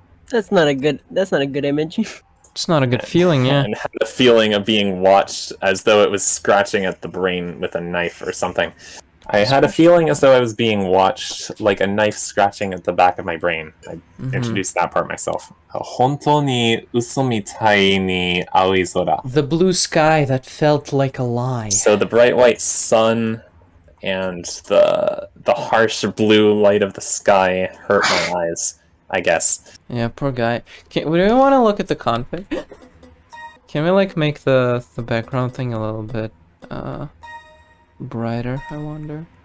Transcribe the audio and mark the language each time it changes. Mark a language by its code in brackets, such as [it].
[en] That's not a good image. It's not a good feeling, yeah. And had the feeling of being watched as though it was scratching at the brain with a knife or something. I had a feeling as though I was being watched, like a knife scratching at the back of my brain. I introduced that part myself. [ja] 本当に嘘みたいに青い空. [en] The blue sky that felt like a lie. So the bright white sun and the harsh blue light of the sky hurt my eyes, I guess. Yeah, poor guy. Do we want to look at the config? Can we like make the background thing a little bit brighter, I wonder?